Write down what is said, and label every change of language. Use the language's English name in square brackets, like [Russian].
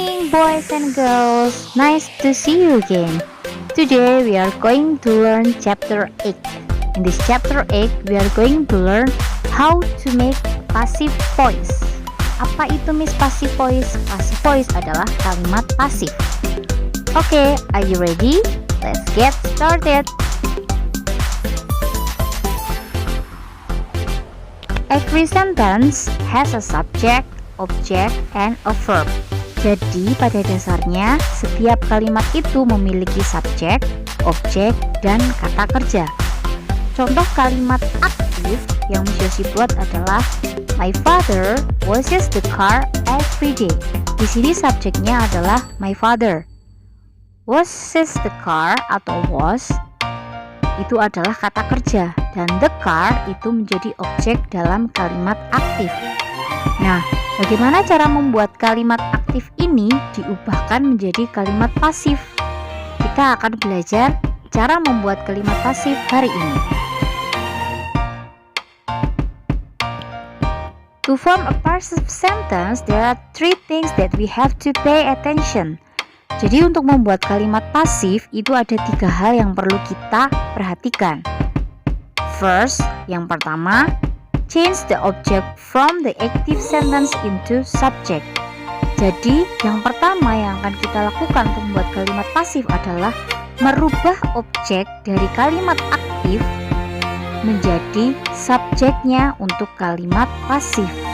[English] boys and girls, nice to see you again. Today we are going to learn chapter 8. In this chapter 8, we are going to learn how to make passive voice. [Indonesian] Apa itu Miss passive voice? Passive voice adalah kalimat pasif. [English] Okay, are you ready? Let's get started. Every sentence has a subject, object, and a verb. [Indonesian] Jadi pada dasarnya setiap kalimat itu memiliki subjek, objek, dan kata kerja. Contoh kalimat aktif yang Miss Yosi buat adalah My father washes the car every day. Di sini subjeknya adalah my father. Washes the car atau wash itu adalah kata kerja, dan the car itu menjadi objek dalam kalimat aktif. Nah, bagaimana cara membuat kalimat aktif ini diubahkan menjadi kalimat pasif? Kita akan belajar cara membuat kalimat pasif hari ini. [English] To form a passive sentence, there are three things that we have to pay attention. [Indonesian] Jadi untuk membuat kalimat pasif itu ada 3 hal yang perlu kita perhatikan. [English] First, yang pertama, change the object from the active sentence into subject. [Indonesian] Jadi yang pertama yang akan kita lakukan untuk membuat kalimat pasif adalah merubah objek dari kalimat aktif menjadi subjeknya untuk kalimat pasif.